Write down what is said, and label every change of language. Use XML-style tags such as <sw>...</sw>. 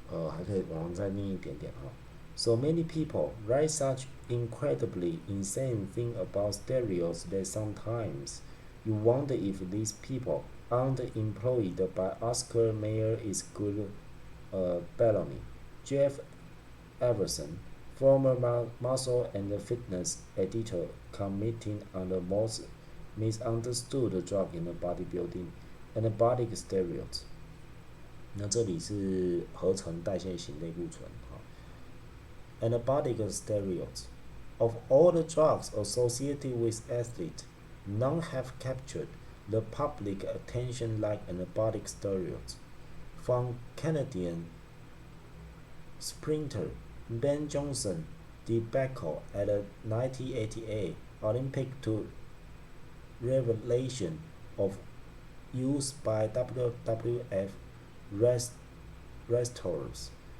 <zh>还可以往再念一点点哈。</zh> <en>So many people write such incredibly insane things about steroids that sometimes you wonder if these people underemployed by Oscar Mayer is good Bellamy. Jeff Everson, former muscle and fitness editor, commenting on the most misunderstood drug in bodybuilding, anabolic steroids.</en> <zh>那这里是合成代谢型类固醇。</zh> <en>Anabolic steroids. Of all the drugs associated with athletes, none have captured the public attention like anabolic steroids. From Canadian sprinter Ben Johnson debacle at the 1988 Olympic to revelation of use by WWF wrestlers.</en>